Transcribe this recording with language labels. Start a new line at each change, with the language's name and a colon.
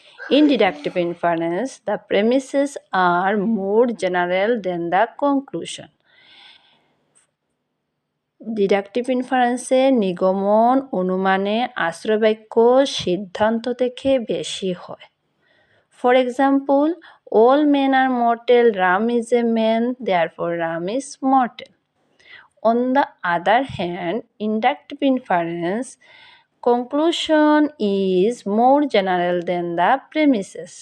English: In deductive inference, the premises are more general than the conclusion.
Bangla: Deductive ইনফারেন্সে নিগমন অনুমানে আশ্রয়বাক্য সিদ্ধান্ত থেকে বেশি হয়।
English: For example, all men are mortal, Ram is a man, therefore Ram is mortal. On the other hand, inductive inference conclusion is more general than the premises.